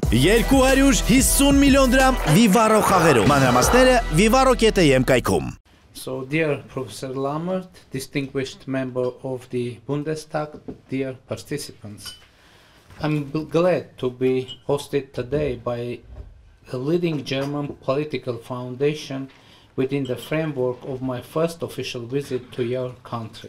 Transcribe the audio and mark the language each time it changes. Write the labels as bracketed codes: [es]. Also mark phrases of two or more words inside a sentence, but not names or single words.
[hy] 250 միլիոն դրամ Vivaro խաղերում։ Մանրամասները vivaro.am կայքում։ [en] So, dear Professor Lammert, distinguished member of the Bundestag, dear participants, I'm glad to be hosted today by a leading German political foundation within the framework of my first official visit to your country.